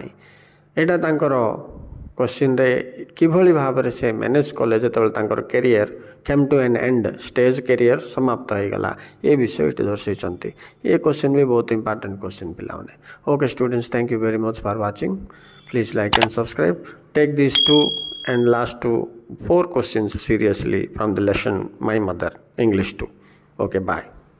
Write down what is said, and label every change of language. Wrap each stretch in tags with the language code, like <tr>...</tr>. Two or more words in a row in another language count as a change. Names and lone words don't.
<or>ଏଇଟା ତାଙ୍କର କୋଶ୍ଚିନ୍ରେ କିଭଳି ଭାବରେ ସେ ମ୍ୟାନେଜ୍ କଲେ ଯେତେବେଳେ ତାଙ୍କର</or> <en>career came to an end,</en> <or>ଷ୍ଟେଜ୍ କ୍ୟାରିୟର ସମାପ୍ତ ହୋଇଗଲା, ଏ ବିଷୟ ଏଠି ଦର୍ଶାଇଛନ୍ତି। ଏ କୋଶ୍ଚିନ୍ ବି ବହୁତ</or> <en>important question</en> <or>ପିଲାମାନେ।</or> <en>okay students, thank you very much for watching. Please like and subscribe. Take these 2 and last 4 questions seriously from the lesson My Mother English 2. Okay, bye.</en>